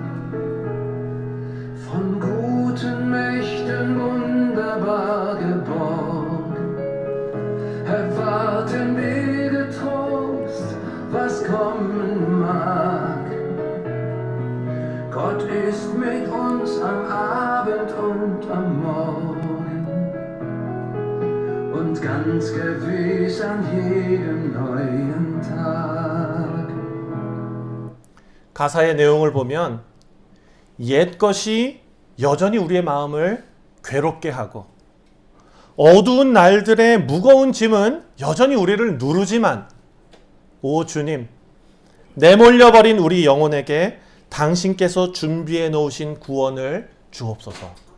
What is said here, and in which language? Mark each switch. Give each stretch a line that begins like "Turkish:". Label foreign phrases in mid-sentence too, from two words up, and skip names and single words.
German: Von guten Mächten wunderbar geborgen, erwarten wir getrost, was kommen mag. Gott ist mit uns am Abend und am Morgen und ganz gewiss an jedem neuen Tag.
Korean: 가사의 내용을 보면 옛 것이 여전히 우리의 마음을 괴롭게 하고 어두운 날들의 무거운 짐은 여전히 우리를 누르지만 오 주님, 내몰려버린 우리 영혼에게 당신께서 준비해 놓으신 구원을 주옵소서.